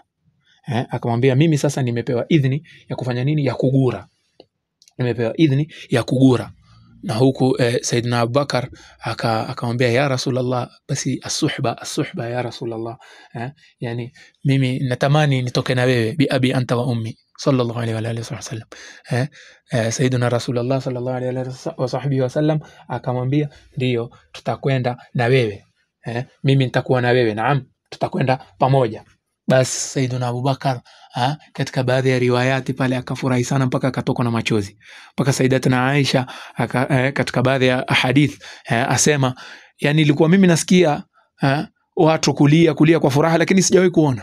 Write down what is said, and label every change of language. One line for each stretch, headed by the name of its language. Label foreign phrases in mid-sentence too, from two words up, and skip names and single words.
Swahili: Akamwambia, mimi sasa nimepewa idhini ya kufanya nini? Ya kugura. Nimepewa idhini ya kugura. Na huku Sayyidina Abubakar akamwambia,
Arabic: يا رسول الله,
Swahili: basi as-suhba ya Rasulullah. Yani mimi natamani nitoke na wewe,
Arabic: بأبي أنت وأمي صلى الله عليه وآله وسلم.
Swahili: Sayyidina Rasulullah
Arabic: صلى الله عليه وصحبه وسلم
Swahili: akamwambia, ndio tutakwenda na wewe. Mimi nitakuwa na wewe, naam, tutakwenda pamoja. Bas Sayyidina Abubakar katika baadhi ya riwayati pale akafurahi sana mpaka akatokwa na machozi. Mpaka Sayyidatuna Aisha katika baadhi ya hadith asema, yani ilikuwa mimi nasikia watu kulia kwa furaha, lakini sijawahi kuona.